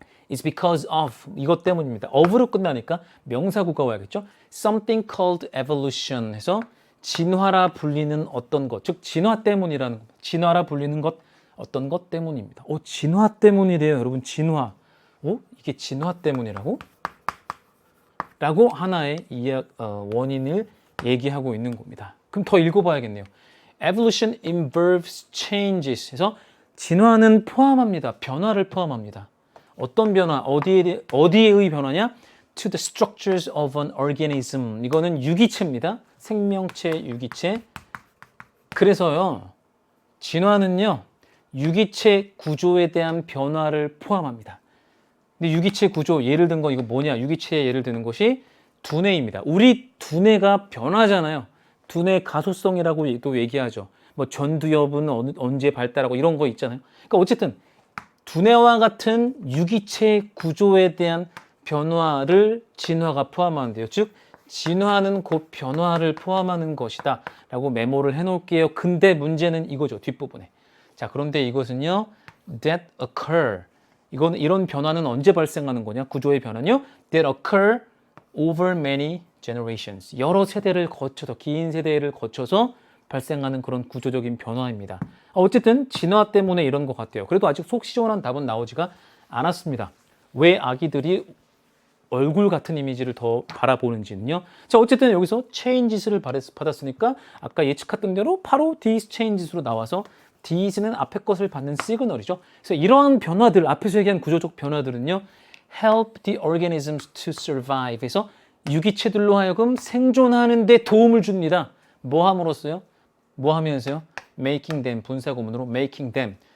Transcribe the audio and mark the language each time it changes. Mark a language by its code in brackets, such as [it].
[en] is because of [ko] 이것 때문입니다. of로 끝나니까 명사구가 와야겠죠. [en] something called evolution [ko] 해서 진화라 불리는 어떤 것, 즉 진화 때문이라는 겁니다. 진화라 불리는 것, 어떤 것 때문입니다. 진화 때문이래요, 여러분. 진화. 이게 진화 때문이라고? 라고 하나의 원인을 얘기하고 있는 겁니다. 그럼 더 읽어봐야겠네요. [en] Evolution involves changes [ko] 해서 진화는 포함합니다. 변화를 포함합니다. 어떤 변화? 어디에의 변화냐? [en] To the structures of an organism. [ko] 이거는 유기체입니다. 생명체, 유기체. 그래서요, 진화는요, 유기체 구조에 대한 변화를 포함합니다. 근데 유기체 구조, 예를 든 거 이거 뭐냐? 유기체에 예를 드는 것이 두뇌입니다. 우리 두뇌가 변하잖아요. 두뇌 가소성이라고 또 얘기하죠. 뭐 전두엽은 언제 발달하고 이런 거 있잖아요. 그러니까 어쨌든 두뇌와 같은 유기체 구조에 대한 변화를 진화가 포함하는데요. 즉 진화는 곧 변화를 포함하는 것이다 라고 메모를 해놓을게요. 근데 문제는 이거죠. 뒷부분에. 자, 그런데 이것은요, that occur. 이런 변화는 언제 발생하는 거냐? 구조의 변화는요, [en] that occur over many generations. [ko] 여러 세대를 거쳐서, 긴 세대를 거쳐서 발생하는 그런 구조적인 변화입니다. 어쨌든 진화 때문에 이런 것 같아요. 그래도 아직 속 시원한 답은 나오지가 않았습니다. 왜 아기들이 얼굴 같은 이미지를 더 바라보는지는요. 자, 어쨌든 여기서 changes를 받았으니까 아까 예측했던 대로 바로 these changes로 나와서 these는 앞에 것을 받는 시그널이죠. 그래서 이러한 변화들, 앞에서 얘기한 구조적 변화들은요, [en] help the organisms to survive [ko] 해서 유기체들로 하여금 생존하는 데 도움을 줍니다. 뭐 함으로써요? 뭐 하면서요? [en] making them, [ko] 분사구문으로 [en] making them.